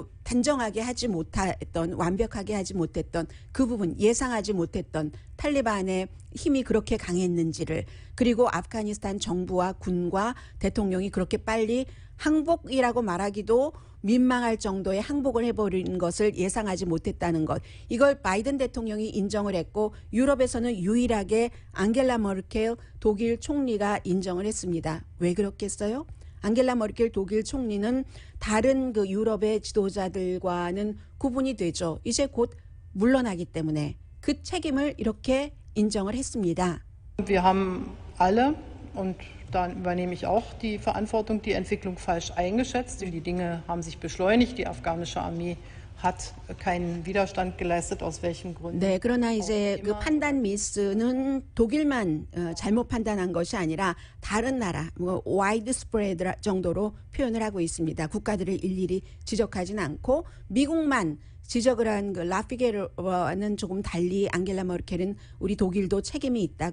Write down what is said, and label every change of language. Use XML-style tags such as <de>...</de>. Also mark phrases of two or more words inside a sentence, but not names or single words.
<ko>단정하게 하지 못했던, 완벽하게 하지 못했던 그 부분, 예상하지 못했던 탈리반의 힘이 그렇게 강했는지를, 그리고 아프가니스탄 정부와 군과 대통령이 그렇게 빨리 항복이라고 말하기도 민망할 정도의 항복을 해버린 것을 예상하지 못했다는 것, 이걸 바이든 대통령이 인정을 했고, 유럽에서는 유일하게 앙겔라 머켈 독일 총리가 인정을 했습니다. 왜 그렇겠어요? 앙겔라 머켈 독일 총리는 다른 유럽의 지도자들과는 구분이 되죠. 이제 곧 물러나기 때문에 그 책임을 이렇게 인정을 했습니다.</ko> <de>Wir haben alle, und da übernehme ich auch die Verantwortung, die Entwicklung falsch eingeschätzt. Die Dinge haben sich beschleunigt. Die afghanische Armee hat keinen Widerstand geleistet, aus welchen Gründen.</de> <ko>네, 그러나 이제 그 판단 미스는 독일만 잘못 판단한 것이 아니라 다른 나라,</ko> <en>wide spread</en> <ko>정도로 표현을 하고 있습니다. 국가들을 일일이 지적하지는 않고 미국만 지적을 한 라피게르와는 조금 달리 앙겔라 머켈은 우리 독일도 책임이 있다.</ko>